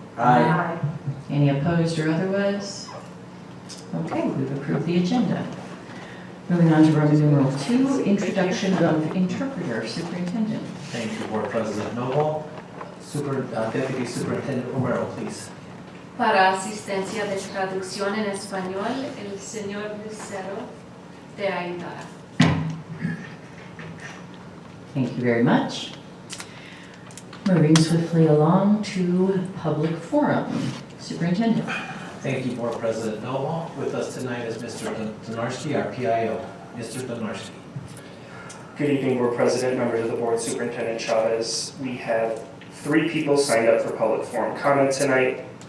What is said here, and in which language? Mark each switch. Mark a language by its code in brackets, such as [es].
[en] Aye. Any opposed or otherwise? Okay, we've approved the agenda. Moving on to Roman numeral 2, introduction of interpreter. Superintendent. Thank you, Board President Noble. Deputy Superintendent Romero, please. [es] Para asistencia de traducción en español, el señor Lucero te ayudará. [en] Thank you very much. Moving swiftly along to public forum. Superintendent. Thank you, Board President Noble. With us tonight is Mr. Donarski, our PIO. Mr. Donarski. Good evening, Board President, members of the Board, Superintendent Chavez. We have 3 people signed up for public forum comment tonight.